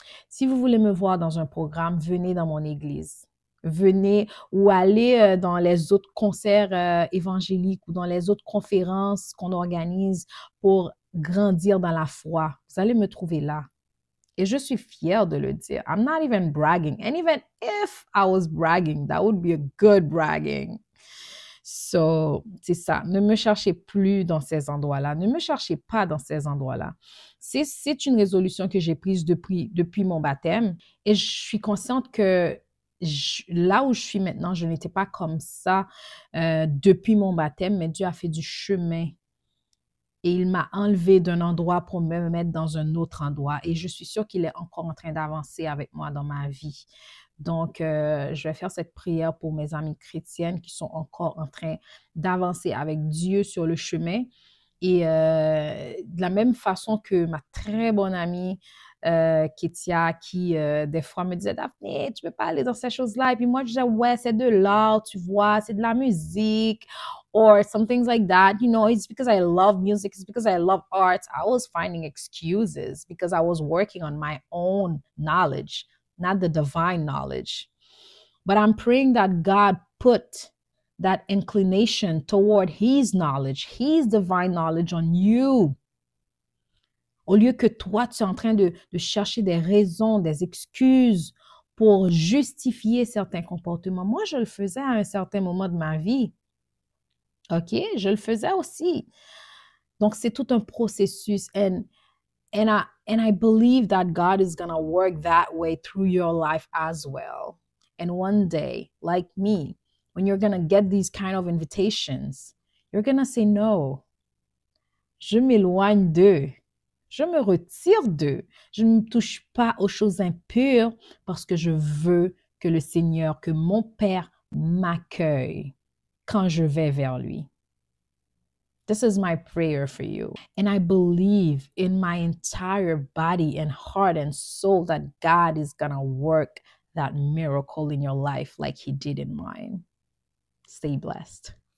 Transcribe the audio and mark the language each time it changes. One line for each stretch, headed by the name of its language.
French: Si vous voulez me voir dans un programme, venez dans mon église. Venez ou allez dans les autres concerts évangéliques ou dans les autres conférences qu'on organise pour grandir dans la foi. Vous allez me trouver là. Et je suis fière de le dire.
English: I'm not even bragging. And even if I was bragging, that would be a good bragging.
French: So, c'est ça. Ne me cherchez plus dans ces endroits-là. Ne me cherchez pas dans ces endroits-là. C'est une résolution que j'ai prise depuis mon baptême. Et je suis consciente que là où je suis maintenant, je n'étais pas comme ça depuis mon baptême, mais Dieu a fait du chemin. Et il m'a enlevé d'un endroit pour me mettre dans un autre endroit. Et je suis sûre qu'il est encore en train d'avancer avec moi dans ma vie. Donc, je vais faire cette prière pour mes amies chrétiennes qui sont encore en train d'avancer avec Dieu sur le chemin. Et de la même façon que ma très bonne amie Kétia, qui des fois me disait, Daphné, tu peux pas aller dans ces choses-là. Et puis moi, je disais, ouais, c'est de l'art, tu vois, c'est de la musique,
English: or some things like that. You know, it's because I love music, it's because I love arts. I was finding excuses because I was working on my own knowledge, not the divine knowledge. But I'm praying that God put that inclination toward His knowledge, His divine knowledge on you.
French: Au lieu que toi, tu es en train de chercher des raisons, des excuses pour justifier certains comportements. Moi, je le faisais à un certain moment de ma vie. OK? Je le faisais aussi. Donc, c'est tout un processus.
English: And I believe that God is going to work that way through your life as well. And one day, like me, when you're going to get these kind of invitations, you're going to say no.
French: Je m'éloigne d'eux. Je me retire d'eux. Je ne touche pas aux choses impures parce que je veux que le Seigneur, que mon Père m'accueille quand je vais vers lui.
English: This is my prayer for you. And I believe in my entire body and heart and soul that God is going to work that miracle in your life like He did in mine. Stay blessed.